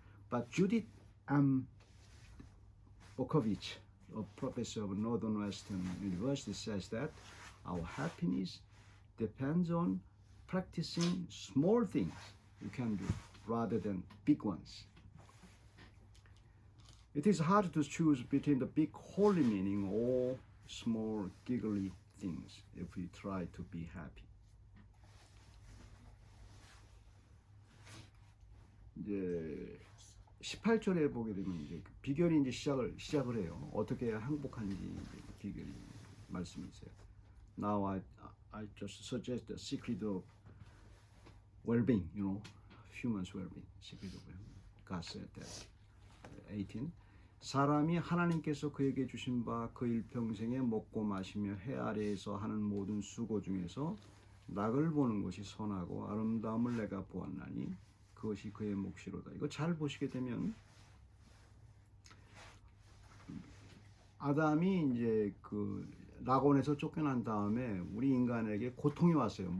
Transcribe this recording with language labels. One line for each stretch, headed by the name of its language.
English: But Judith M. Okovich, a professor of Northwestern University, says that our happiness depends on practicing small things you can do rather than big ones. It is hard to choose between the big holy meaning or small giggly things if we try to be happy.
Korean: 이제 18절에 보게 되면 이제 비결이 이제 시작을 해요. 어떻게 해야 행복한지 비결이 말씀이 있어요.
English: Now I just suggest the secret of well-being, human's well-being, secret of well-being. God said that. 18.
Korean: 사람이 하나님께서 그에게 주신 바 그 일평생에 먹고 마시며 해 아래에서 하는 모든 수고 중에서 낙을 보는 것이 선하고 아름다움을 내가 보았나니 그것이 그의 몫이로다. 이거 잘 보시게 되면 아담이 이제 그 낙원에서 쫓겨난 다음에 우리 인간에게 고통이 왔어요.